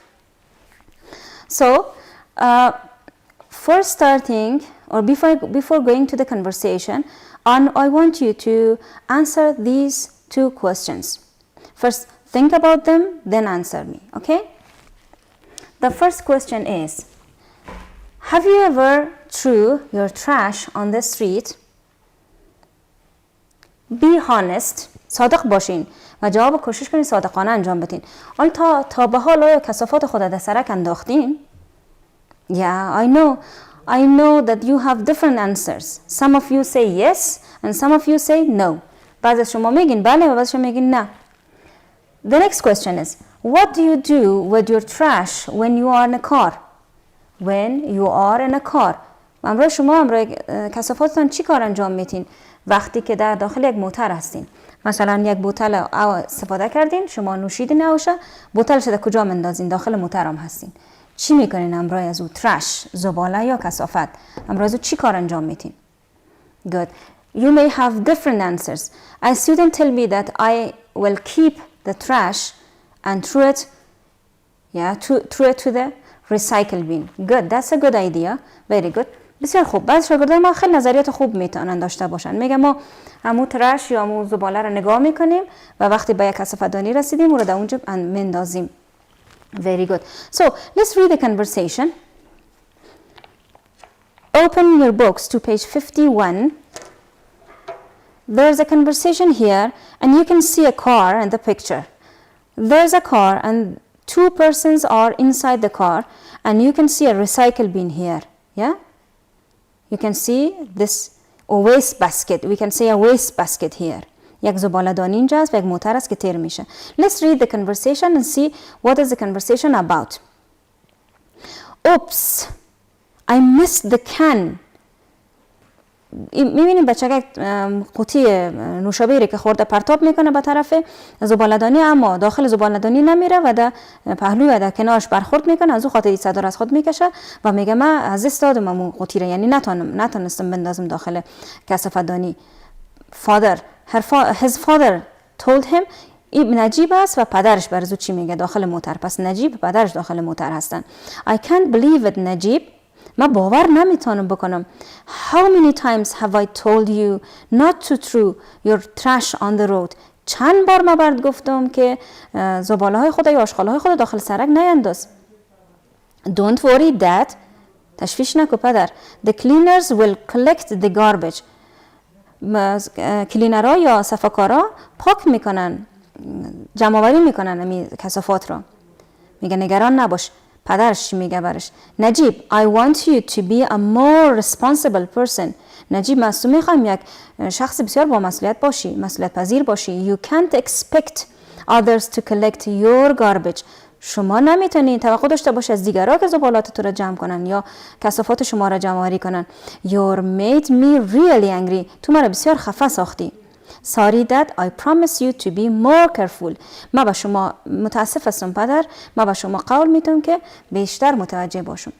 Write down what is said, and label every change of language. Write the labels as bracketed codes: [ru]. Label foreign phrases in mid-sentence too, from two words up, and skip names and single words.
[en] So for starting or before going to the conversation, and I want you to answer these two questions. First, think about them, then answer me, okay? The first question is, have you ever threw your trash on the street? Be honest, [fa] صادق باشین و جواب کوشش کنین صادقانه انجام بدین. آیا تا به حال آیا کثافات خود در سرک انداختین؟ [en] Yeah, I know that you have different answers. Some of you say yes and some of you say no. [fa] بعضی از شما میگین بله و بعضی شما میگین نه. [en] The next question is, what do you do with your trash when you are in a car? When you are in a car. [fa] امروز شما کثافاتتان چی کار انجام میتین وقتی که در داخل یک موتر هستین؟ مثلا یک بوتل استفاده کردین، شما نوشیدین آوشه، بوتلش در کجا مندازین؟ داخل موتر هم هستین. چی میکنین امروز از او؟ ترش، زباله یا کثافت؟ امروز چی کار انجام میتین؟ [en] Good. You may have different answers. A student tell me that I will keep the trash and throw it to the recycle bin. Good. That's a good idea. Very good. [fa] بسیار خوب. بعضی شاگردای ما خیلی نظریات خوب میتونن داشته باشن. میگه ما همون ترش یا همون زباله رو نگاه میکنیم و وقتی به یک کثافت دانی رسیدیم اون رو در اونجا مندازیم. [en] Very good. So let's read the conversation. Open your books to page 51. There's a conversation here and you can see a car in the picture. There's a car and two persons are inside the car and you can see a recycle bin here. Yeah? You can see this waste basket. We can say a waste basket here. [fa] یک زباله دانی اینجا است و یک موتر است که تیر میشه. [en] Let's read the conversation and see what is the conversation about. Oops, I missed the can. [fa] میبینیم بچه یک قوطی نوشابه که خورده پرتاب میکنه به طرف زباله دانی، اما داخل زباله دانی نمیره و در پهلو و در کنارش برخورد میکنه، از او خاطر صدا را از خود میکشه و میگه من از دست دادم اون قوطی را، یعنی نتونستم بندازم داخل کثافت دانی. [en] His father told him. [fa] نجیب است و پدرش برزو چی میگه داخل موتر. پس نجیب پدرش داخل موتر هستن. [en] I can't believe it نجیب. [fa] من باور نمیتونم بکنم. [en] How many times have I told you not to throw your trash on the road? [fa] چند بار من برات گفتم که زباله های خود یا آشغال های خود داخل سرک نینداز. [en] Don't worry dad. [fa] تشویش نکن پدر. [en] The cleaners will collect the garbage. [fa] کلینرها یا صفاکارا پاک میکنن، جمع آوری میکنن این کثافات را. میگه نگران نباش. پدرش میگه برش نجیب [en] I want you to be a more responsible person. [fa] نجیب من از تو میخوایم یک شخص بسیار با مسئولیت باشی، مسئولیت پذیر باشی. [en] You can't expect others to collect your garbage. [fa] شما نمیتونید توقع داشته باشی از دیگرها که زبالات تو را جمع کنن یا کثافات شما را جمع آوری کنن. [en] You made me really angry. [fa] تو مرا بسیار خفه ساختی. [en] Sorry dad, I promise you to be more careful. [fa] من به شما متاسف هستم پدر، من به شما قول میدم که بیشتر متوجه باشم.